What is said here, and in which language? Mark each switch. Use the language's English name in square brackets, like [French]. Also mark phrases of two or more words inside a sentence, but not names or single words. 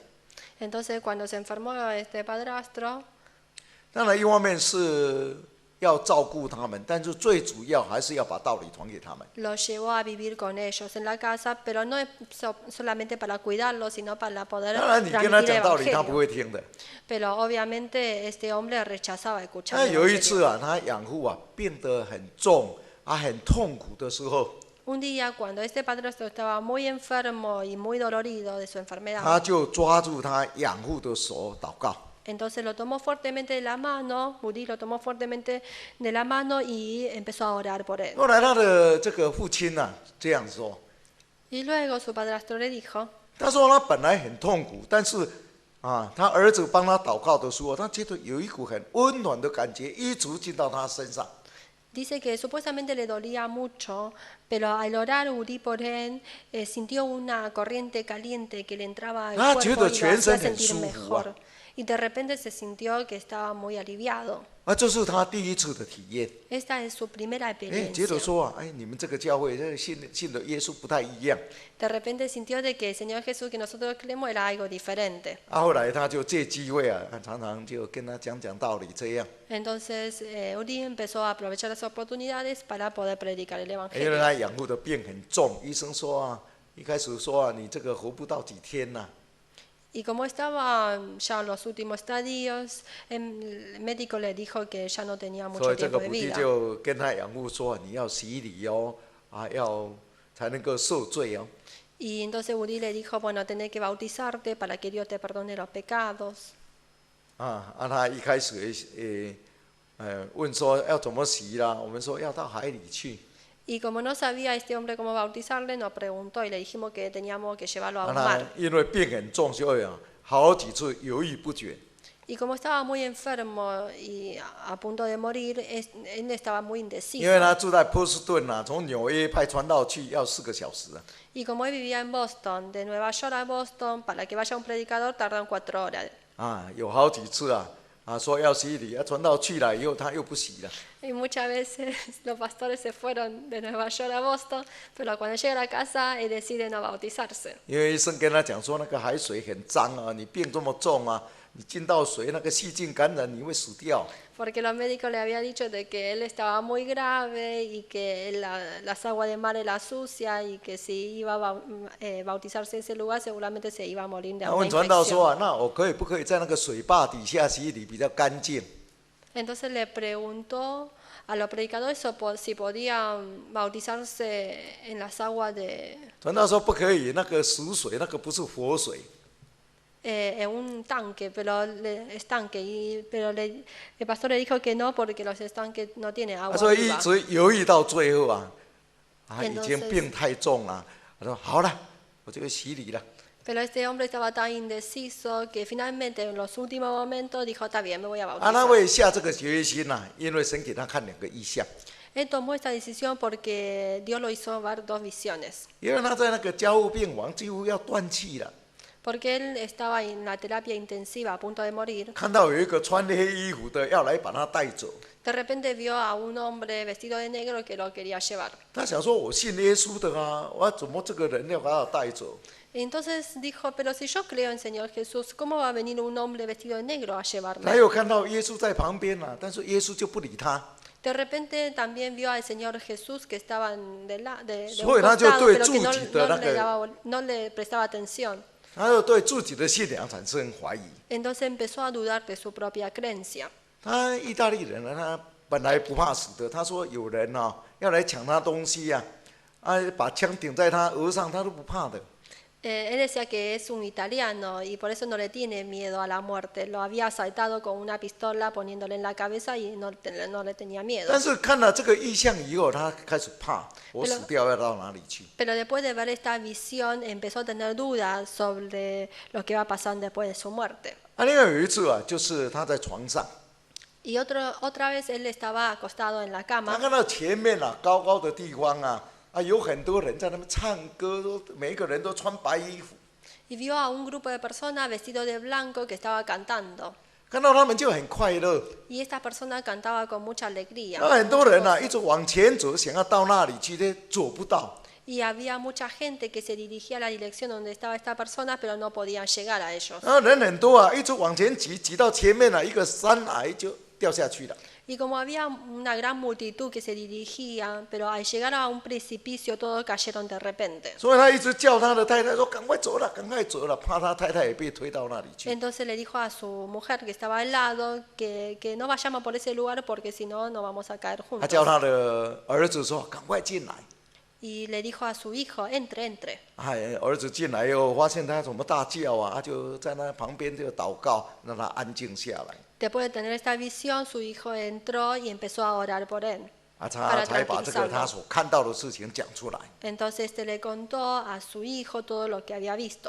[Spanish] Entonces cuando se enfermó este padrastro, [Chinese] 当然一方面是要照顾他们，但是最主要还是要把道理传给他们。 [Spanish] los llevó a vivir con ellos en la casa, pero no es solamente para cuidarlos, sino para poder [Chinese] 当然你跟他 [Spanish] transmitir [Chinese] 讲道理，他不 [Spanish] evangelio. [Chinese] 会听的。 [Spanish] Pero obviamente este hombre rechazaba escuchar [Chinese] 那 [Spanish] el [Chinese] 有一 [Spanish] evangelio. [Chinese] 次他养父病得很重很痛苦的时候， [Spanish] Un día, cuando este padrastro estaba muy enfermo y muy dolorido de su [Chinese] 他 [Spanish] enfermedad, [Chinese] 就抓住他养父的手祷告。 [Spanish] entonces lo tomó fuertemente de la mano, Budí lo tomó fuertemente de la mano y empezó a orar por él. [Chinese] 后来他的这个父亲这样说： [Spanish] Y luego su padrastro le dijo, [Chinese] 他说他本来很痛苦，但是他儿子帮他祷告的时候，他觉得有一股很温暖的感觉一直进到他身上。 [Spanish] dice que supuestamente le dolía mucho, pero al orar Uri por él, sintió una corriente caliente que le entraba al cuerpo y lo hacía sentir mejor. Y de repente se sintió que estaba muy aliviado. [Chinese] 这是他第一次的体验。 [Spanish] Esta es su primera [Chinese] 觉 [Spanish] experiencia. [Chinese] 得说你们这个教会信的耶稣不太一样。 [Spanish] De repente sintió de que el Señor Jesús que nosotros creemos era algo diferente. [Chinese] 后来他就借机会常常就跟他讲道理这样。 [Spanish] Entonces Uri empezó a aprovechar las oportunidades para poder predicar el [Chinese] 因为 [Spanish] Evangelio. [Chinese] 他养父的病很重，医生说一开始说你这个活不到几天呐。 [Spanish] Y como estaba ya en los últimos estadios, el médico le dijo que ya no tenía [Chinese] 所 [Spanish] mucho [Chinese] 以这 [Spanish] tiempo [Chinese] 个 [Spanish] de [Chinese] 母弟 [Spanish] vida. [Chinese] 就跟他养父说，你要洗礼哦，要才能够受罪哦。 [Spanish] Y entonces Uri le dijo, bueno, tenés que bautizarte para que Dios te perdone los pecados. [Chinese] 他一开始问说要怎么洗啦，我们说要到海里去。 [Spanish] Y como no sabía este hombre cómo bautizarle, nos preguntó y le dijimos que teníamos que llevarlo a un [Chinese] 他 [Spanish] mar. [Chinese] 因为病很重，所以好几次犹豫不决。 [Spanish] Y como estaba muy enfermo y a punto de morir, él estaba muy [Chinese] 因 [Spanish] indeciso. [Chinese] 为他住在波士顿从纽约派传道去要4个小时。 [Spanish] Y como él vivía en Boston, de Nueva York a Boston, para que vaya un predicador tardan 4 horas. [Chinese] 有好几次说要洗礼，传道去了以后他又不洗了。 [Spanish] Y muchas veces los pastores se fueron de Nueva York a Boston, pero cuando llega a la casa él decide no bautizarse. [Chinese] 因为医生跟他讲说那个海水很脏你病这么重你进到水那个细菌感染你会死掉。 [Spanish] Porque los médicos le habían dicho de que él estaba muy grave y que las aguas de mar era sucia y que si iba a bautizarse en ese lugar seguramente se iba a morir de [Chinese] 他 [Spanish] una [Chinese] 问传道说 [Spanish] infección. [Chinese] 那我可不可以在那个水坝底下洗礼比较干净？ [Spanish] Entonces le preguntó a los predicadores si podían bautizarse en las aguas de [Chinese] 传道说不可以，那个死水那个不是活水。 [Spanish] en un tanque, pero el pastor le dijo que no porque los estanques no tienen [Chinese] 他 [Spanish] agua [Chinese] 说一 [Spanish] viva. [Chinese] 直犹豫到最后已 [Spanish] Entonces [Chinese] 经病太重了。他说好了，我就洗礼了。 [Spanish] Pero este hombre estaba tan indeciso que finalmente en los últimos momentos dijo, está bien, me voy a [Chinese] 他 [Spanish] bautizar. [Chinese] 会下这个决心因为神给他看2个异象。 [Spanish] Él tomó esta decisión porque Dios lo hizo ver 2 visiones. [Chinese] 因为他在那个交互病房几乎要断气了， [Spanish] Porque él estaba en la terapia intensiva a punto de morir. [Chinese] 看到有一个穿黑衣服的要来把他带走。 [Spanish] De repente vio a un hombre vestido de negro que lo quería llevar. [Chinese] 他想说：“我信耶稣的我怎么这个人要把他带走？” [Spanish] Entonces dijo, pero si yo creo en Señor Jesús, ¿cómo va a venir un hombre vestido de negro a [Chinese] 他 [Spanish] llevarme? [Chinese] 又看到耶稣在旁边但是耶稣就不理他， [Spanish] De repente también vio al Señor Jesús que estaba de un [Chinese] 所以他就 [Spanish] costado, [Chinese] 对 [Spanish] pero que [Chinese] 自己的那个 [Spanish] no le prestaba atención. [Chinese] 他又对自己的信仰产生怀疑。 [Spanish] Entonces empezó a dudar de su propia creencia. [Chinese] 他意大利人他本来不怕死的，他说有人要来抢他东西把枪顶在他额上，他都不怕的。 [Spanish] Él decía que es un italiano y por eso no le tiene miedo a la muerte. Lo había asaltado con una pistola poniéndole en la cabeza y no le tenía miedo. [Chinese] 但是看了这个意象以后，他开始怕，我死掉要到哪里去？ [Spanish] Pero después de ver esta visión empezó a tener dudas sobre lo que iba a pasar después de su muerte. [Chinese] 另外有一次就是他在床上， [Spanish] Y otra vez él estaba acostado en la [Chinese] 他 [Spanish] cama [Chinese] 看到前面高高的地方有很多人在那边唱歌，每一个人都穿白衣服， [Spanish] y vio a un grupo de personas vestidos de blanco que estaba cantando. [Chinese] 看到他们就很快乐。 [Spanish] Y esta persona cantaba con mucha alegría. [Chinese] 很多 [Spanish] mucho [Chinese] 人 [Spanish] gozo. [Chinese] 一直往前走，想要到那里去，走不到。 [Spanish] Y había mucha gente que se dirigía a la dirección donde estaba esta persona, pero no podían llegar a ellos. [Chinese] 人很多一直往前挤，挤到前面一个山崖就掉下去了。 [Spanish] Y como había una gran multitud que se dirigía, pero al llegar a un precipicio todos cayeron de repente. [Chinese] 所以他一直叫他的太太说：“赶快走了，赶快走了！”怕他太太也被推到那里去。 [Spanish] Entonces le dijo a su mujer que estaba al lado que no vayamos por ese lugar porque si no, no vamos a caer [Chinese] 他叫 [Spanish] juntos. [Chinese] 他的儿子说：“赶快进来。” [Spanish] Y le dijo a su hijo, entre, entre. [Chinese] 儿子进来以后，发现他怎么大叫他就在那旁边就祷告，让他安静下来。 [Spanish] Después de tener esta visión, su hijo entró y empezó a orar por él. [Chinese] 他 [Spanish] para [Chinese] 才把这个他 [Spanish] tranquilizarlo. [Chinese] 所看到的事情讲出来， [Spanish] Entonces le contó a su hijo todo lo que había visto.